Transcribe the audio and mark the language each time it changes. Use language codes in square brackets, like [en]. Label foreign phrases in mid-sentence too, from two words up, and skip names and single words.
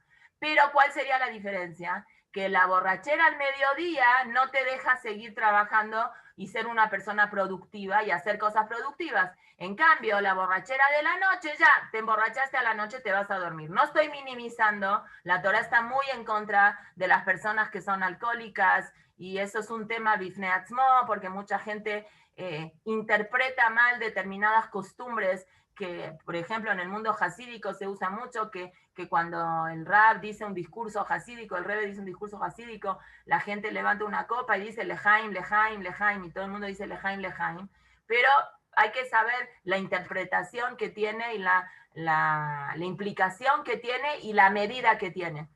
[es] Pero ¿cuál sería la diferencia? Que la borrachera al mediodía no te deja seguir trabajando y ser una persona productiva y hacer cosas productivas. En cambio, la borrachera de la noche, ya te emborrachaste a la noche, te vas a dormir. No estoy minimizando, la Torah está muy en contra de las personas que son alcohólicas y eso es un tema [he] בפני עצמו, [es] porque mucha gente interpreta mal determinadas costumbres que, por ejemplo, en el mundo hasídico se usa mucho que cuando el Rab dice un discurso hasídico, el Rebbe dice un discurso hasídico, la gente levanta una copa y dice [he] לחיים, לחיים, לחיים, [es] y todo el mundo dice [he] לחיים, לחיים, [es] pero hay que saber la interpretación que tiene y la implicación que tiene y la medida que tiene.